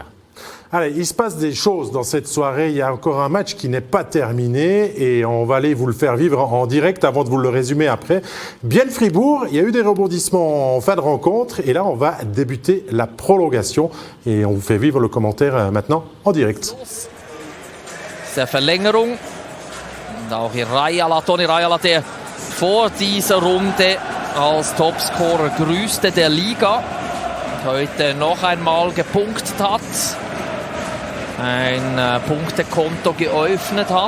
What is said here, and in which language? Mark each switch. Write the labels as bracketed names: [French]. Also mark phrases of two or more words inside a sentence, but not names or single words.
[French] Allez, il se passe des choses dans cette soirée. Il y a encore un match qui n'est pas terminé et on va aller vous le faire vivre en direct avant de vous le résumer après. Bienne Fribourg, il y a eu des rebondissements en fin de rencontre et là, on va débuter la prolongation et on vous fait vivre le commentaire maintenant en direct. [German] Der Verlängerung. Und auch hier Rajala, Toni Rajala, der vor dieser Runde als Topscorer größte der Liga. Heute noch einmal gepunktet hat. Ein Punktekonto geöffnet hat.